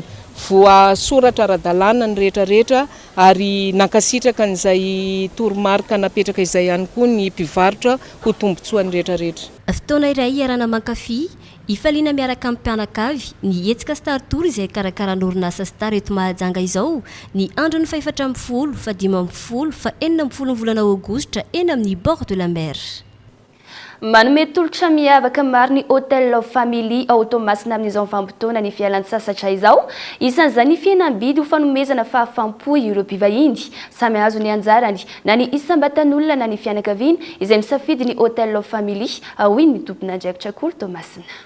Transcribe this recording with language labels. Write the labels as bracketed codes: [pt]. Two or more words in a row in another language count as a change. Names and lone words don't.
[mg] Voasoratra ara-dalàna ny rehetrarehetra ary nakasitraka n'izay toromarika napetraka izay ihany koa ny mpivarotra ho tombotsoany rehetrarehetra. Fotoana iray iarana mankafy ifaliana miaraka amin'ny mpianakavy ny hetsika Star Tour izay karakarana orinasa Star eto Mahajanga izao ny andro ny 14 fa 15 fa 40 volana Aogositra eny amin'ny [fr] bord de la mer. [mg] Manome tolotra miavaka maro ny Hôtel Family ao Tomasina amin'izao vanim-potoana ny fialan-tsasatra izao isan'izany fihenam-bidy ho fanomezana fahafampo ireo mpivahiny samy azo ny anjarany na ny isam-batan'olona na ny fianakaviana izay misafidy ny Hôtel Family hoy ny tompon'andraikitra Kolo Tomasina.